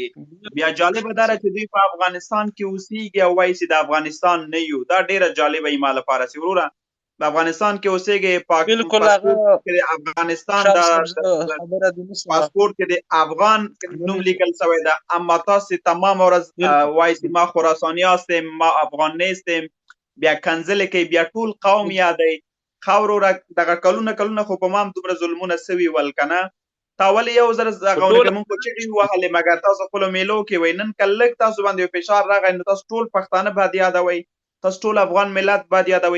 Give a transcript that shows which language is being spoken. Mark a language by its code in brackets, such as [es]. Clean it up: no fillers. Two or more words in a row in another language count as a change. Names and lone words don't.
[ps] بیا جالبه دا چې دوی په افغانستان کې اوسېږي او وایي چې د افغانستان نه یو. دا ډېره جالبه یې ما لپاره چې وروره په افغانستان کې اوسېږي افغانستان د پاسپورټ کې د افغان نوم لیکل شوی ده اما تاسې تمام ورځ وایي چې [fa] ما خراساني هستم ما افغان نیستم [ps] بیا کنځلې کوي بیا ټول قوم یادوي. خاورو دغه کلونه خو په ما هم دومره ظلمونه سوي ول که نه تا ولې یو ځل غونه کې مونږ خو چغې ووهلې مګر تاسو خپلو میلو کې وایي نن که لږ تاسو باندې یو فشار راغی نو تاسو ټول پښتانه باید یادوئ تاسو ټول افغان ملت باید یادوئ.